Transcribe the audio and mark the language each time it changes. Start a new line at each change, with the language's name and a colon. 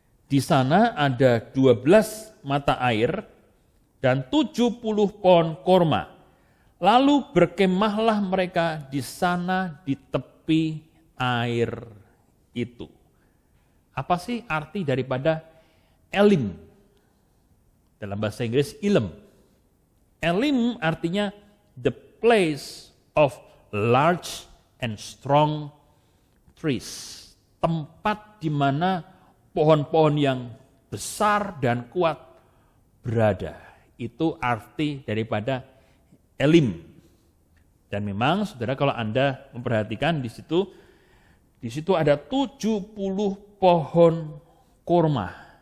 Indonesian: Di sana ada 12 mata air dan 70 pohon korma. Lalu berkemahlah mereka di sana di tepi air itu. Apa sih arti daripada Elim? Dalam bahasa Inggris, Ilem.
English: Elim
Indonesian: artinya
English: the place of large and strong trees.
Indonesian: Tempat di mana pohon-pohon yang besar dan kuat berada. Itu arti daripada Elim. Dan memang saudara, kalau Anda memperhatikan di situ ada 70 pohon korma.